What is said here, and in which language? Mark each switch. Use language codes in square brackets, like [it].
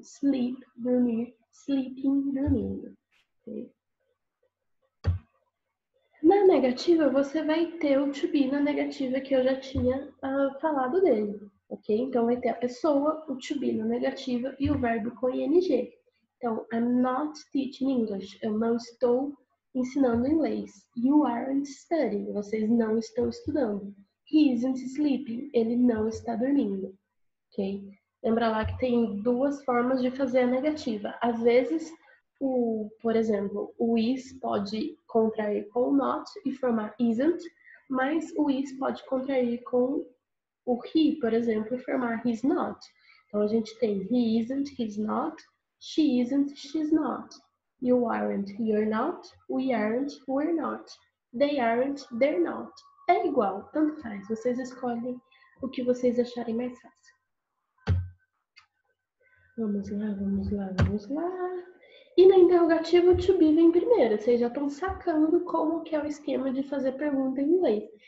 [pt] Sleep, dormir, sleeping, dormindo. Okay? Na negativa, você vai ter o to be na negativa que eu já tinha falado dele, ok? Então, vai ter a pessoa, o to be na negativa e o verbo com ing. [en] Então, I'm not teaching English. [pt] Eu não estou ensinando inglês. [en] You aren't studying. [pt] Vocês não estão estudando. [en] He isn't sleeping. [pt] Ele não está dormindo, ok? Lembra lá que tem duas formas de fazer a negativa. Às vezes, por exemplo, o is pode contrair com o not e formar isn't, mas o is pode contrair com o he, por exemplo, e formar he's not. Então a gente tem [en] he isn't, he's not, she isn't, she's not. You aren't, you're not, we aren't, we're not. They aren't, they're not. [pt] É igual, tanto faz. Vocês escolhem o que vocês acharem mais fácil. Vamos lá, vamos lá, vamos lá. E na interrogativa o to be vem primeiro. Vocês já estão sacando como que é o esquema de fazer pergunta em inglês.